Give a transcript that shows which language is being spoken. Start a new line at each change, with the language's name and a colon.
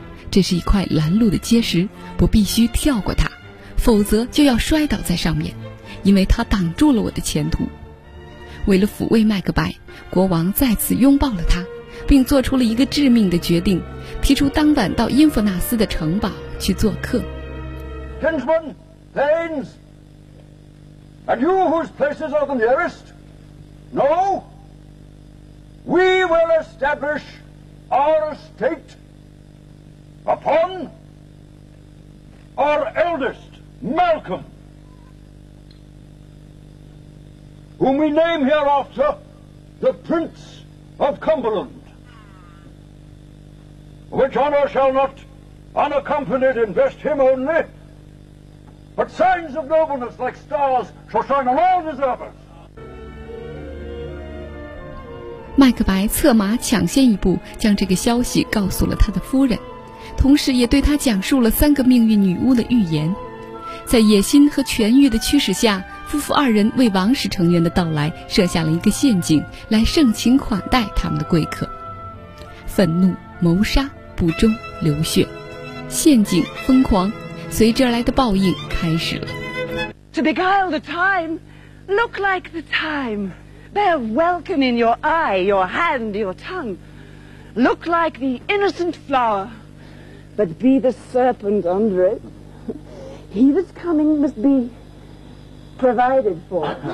Chinese: 这是一块拦路的结石，我必须跳过它，否则就要摔倒在上面，因为它挡住了我的前途。为了抚慰麦克白，国王再次拥抱了他，并做出了一个致命的决定，提出当晚到因弗纳斯的城堡去做客。
English: Gentlemen, thanes, and you whose places are the nearest, know, we will establish our estate upon our eldest, Malcolm, whom we name hereafter the Prince of Cumberland. Which honor shall not unaccompanied invest him only, but signs of nobleness like stars shall shine on all deservers.
Chinese: 麦克白策马抢先一步将这个消息告诉了他的夫人，同时也对他讲述了三个命运女巫的预言。在野心和权欲的驱使下，夫妇二人为王室成员的到来设下了一个陷阱，来盛情款待他们的贵客。愤怒、谋杀、不忠、流血、陷阱、疯狂，随之而来的报应开始了。
English: To beguile the time, look like the time. Bear welcome in your eye, your hand, your tongue. Look like the innocent flower, but be the serpent under it. He that's coming must be provided for.